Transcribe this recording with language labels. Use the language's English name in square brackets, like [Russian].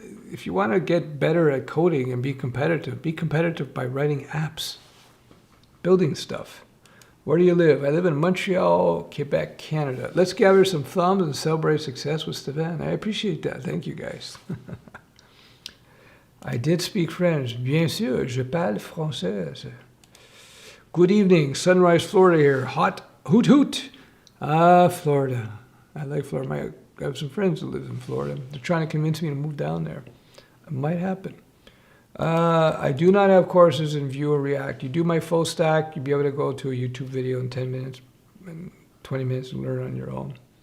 [English] If you want to get better at coding and be competitive by writing apps, building stuff. Where do you live? I live in Montreal, Quebec, Canada. Let's gather some thumbs and celebrate success with Stefan. I appreciate that. Thank you, guys. I did speak French. [French] Bien sûr, je parle français. [English] Good evening, Sunrise, Florida here. Hot hoot hoot. Florida. I like Florida. I have some friends who live in Florida. They're trying to convince me to move down there. It might happen. I do not have courses in Vue or React. You do my full stack, you'll be able to go to a YouTube video in 10 minutes and 20 minutes and learn on your own.